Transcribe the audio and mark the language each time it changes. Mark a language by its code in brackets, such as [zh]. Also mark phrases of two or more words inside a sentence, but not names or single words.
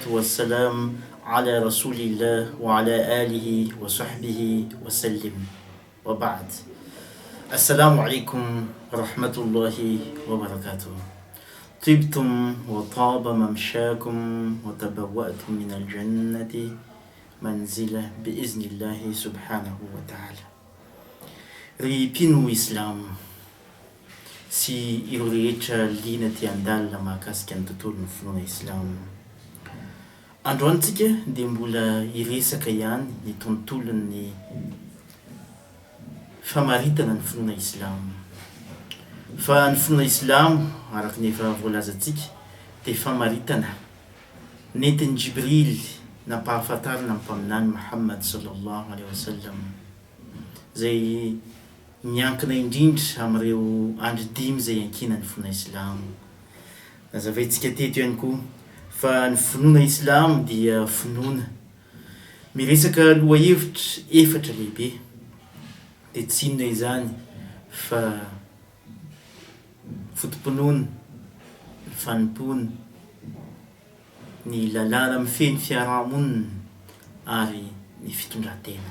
[ar] والسلام على رسول الله وعلى آله وصحبه وسلم وبعد السلام عليكم ورحمة الله وبركاته طبتم وطاب ممشاكم وتبوأتم من الجنة منزلة بإذن الله سبحانه وتعالى [mg] ريبينو إسلام sy ireo rehetra lina ty andalina mahakasika ny tontolo ny finoana islamo. Androantsika dia mbola iresaka ihany ny tontolon'ny famaritana ny finoana islamo. Fa ny finoana islamo araka ny efa voalazantsika dia famaritana nentin'i Jibril nampahafantarina ny mpaminany Muhammad [ar] صلى الله عليه وسلم [mg] zay miankina indrindra amin'ireo andro dimy zay ankinany finoana islamo. Nazavaintsika teto ihany koa fa ny finoana islamo dia finoana miresaka lohahevitra efatra lehibe, dia tsy inona izany fa fotom-pinoana, ny fanompoana, ny lalàna mifeny fiarahamonina ary ny fitondran-tena.